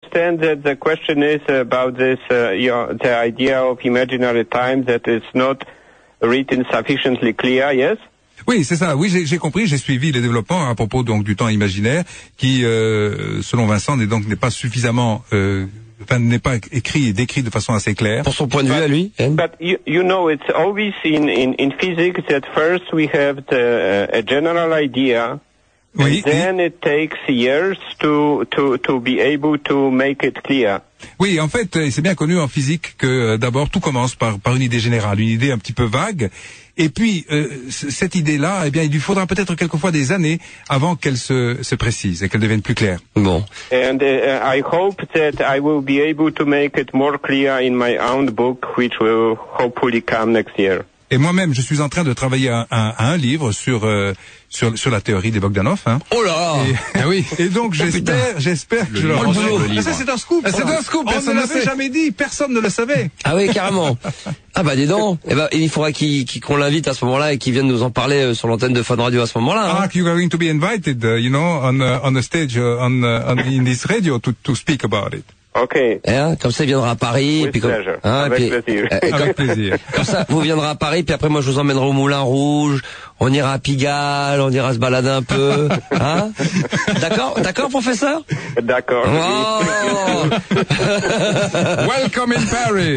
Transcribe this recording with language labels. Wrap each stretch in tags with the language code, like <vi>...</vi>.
<en>understand that the question is about this, the idea of imaginary time that is not written sufficiently clear, yes?</en> <fr>Oui, c'est ça. Oui, j'ai compris, j'ai suivi les développements à propos donc du temps imaginaire qui, selon Vincent, n'est pas suffisamment, n'est pas écrit et décrit de façon assez claire. Pour son point de vue à lui.</fr> <en>But you know, it's always in physics that first we have the, a general idea.</en> <fr>Oui,</fr> <en>and then it takes years to be able to make it clear.</en> <fr>Oui, en fait, c'est bien connu en physique que d'abord tout commence par une idée générale, une idée un petit peu vague. Et puis cette idée-là, eh bien, il lui faudra peut-être quelquefois des années avant qu'elle se précise et qu'elle devienne plus claire. Bon.</fr> <en>And I hope that I will be able to make it more clear in my own book, which will hopefully come next year.</en> <fr>Et moi-même, je suis en train de travailler un livre sur la théorie des Bogdanov. Hein. Oh là! Et, oui. Et donc, j'espère que je le rendrai. Ça, c'est un scoop. Ah, c'est un scoop. Personne ne l'avait jamais dit. Personne ne le savait. Ah oui, carrément. Ah bah, dis donc. Et bah, il faudra qu'on l'invite à ce moment-là et qu'il vienne nous en parler sur l'antenne de Fun Radio à ce moment-là. Hein.</fr> <en>Ah, you're going to be invited, you know, on the stage, in this radio to speak about it. Okay.</en> <fr>Hein, comme ça, il viendra à Paris. Et puis, avec plaisir. Comme ça, vous viendrez à Paris, puis après, moi, je vous emmènerai au Moulin Rouge. On ira à Pigalle, on ira se balader un peu. Hein? D'accord, professeur? D'accord. Oh.</fr> <en>Welcome in Paris.</en>